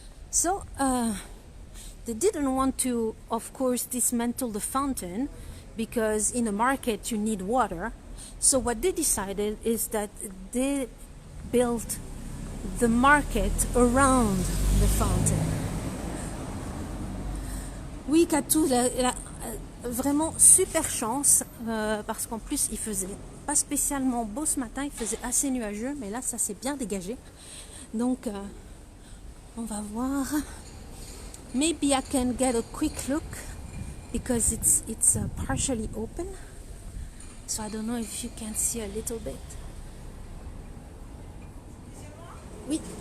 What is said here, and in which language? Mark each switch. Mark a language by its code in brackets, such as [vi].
[en] So they didn't want to, of course, dismantle the fountain because in a market you need water. So what they decided is that they built the market around the fountain. [fr] Oui, Katou, vraiment super chance parce qu'en plus il faisait pas spécialement beau ce matin, il faisait assez nuageux, mais là ça s'est bien dégagé. Donc on va voir. [en] Maybe I can get a quick look because it's partially open. So I don't know if you can see a little bit. [fr] Oui.